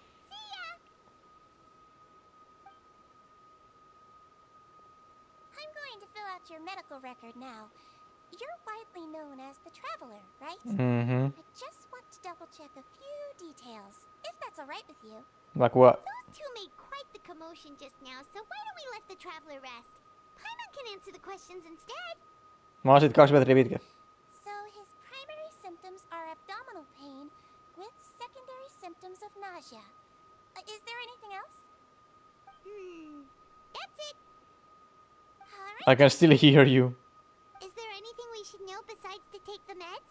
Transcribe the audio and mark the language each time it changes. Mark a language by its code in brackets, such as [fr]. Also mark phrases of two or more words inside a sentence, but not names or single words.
[en] I'm going to fill out your medical record now. You're widely known as the Traveler, right? Mm-hmm. I just want to double check a few details, if that's alright with you. Like what? Those two made quite the commotion just now, so why don't we let the Traveler rest? Paimon can answer the questions instead. [fi] Mä oon sit 2 metriä pitkä. [en] So his primary symptoms are abdominal pain with secondary symptoms of nausea. Is there anything else? That's it. Alright. I can still hear you. Is there anything we should know besides to take the meds?